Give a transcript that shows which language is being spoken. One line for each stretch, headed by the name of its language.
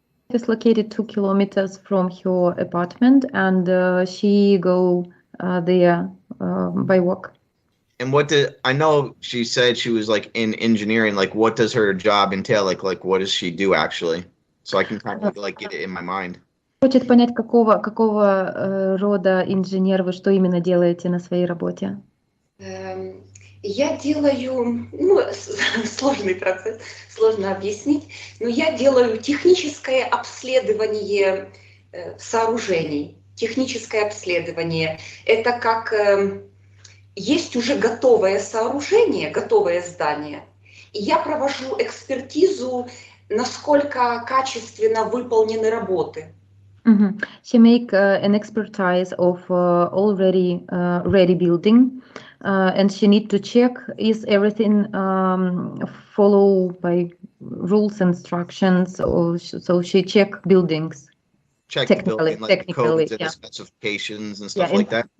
English: It's located 2 kilometers from her apartment, and she go there by walk. And I know she said she was like in engineering, like what does her job entail? Like what does she do actually? So I can kind of like get it in my mind.
Russian: Хочет понять, какого рода инженер вы, что именно делаете на своей работе? Я делаю, сложный процесс, сложно объяснить, но я делаю техническое обследование сооружений. Техническое обследование – это как есть уже готовое сооружение, готовое здание, и я провожу экспертизу, насколько качественно выполнены работы.
English: She make an expertise of already ready building, and she need to check is everything follow by rules and instructions. So she check buildings. Check technically, like codes and specifications and stuff like that.